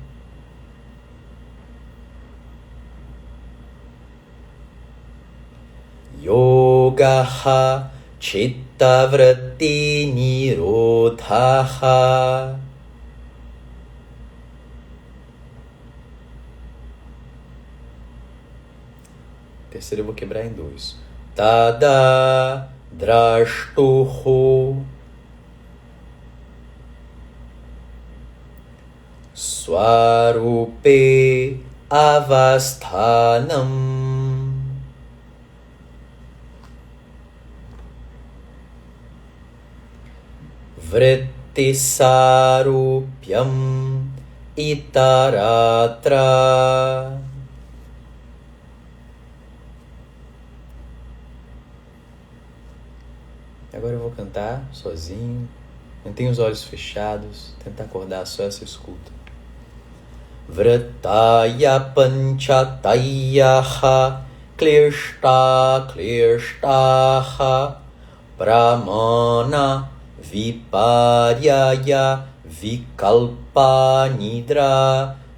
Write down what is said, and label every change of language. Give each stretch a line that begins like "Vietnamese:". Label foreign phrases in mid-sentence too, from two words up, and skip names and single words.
Sanskrit: Yogaha Chitta Vritti Nirodhaha.
Portuguese: Terceiro eu vou quebrar em 2.
Sanskrit: Tada drashtuhu swarupe avasthanam vrittisarupyam itaratra.
Portuguese: Agora eu vou cantar sozinho, mantenha os olhos fechados, tentar acordar só essa escuta.
Sanskrit: Vritaya panchatayaha klishtaha pramana viparyaya vikalpa nidra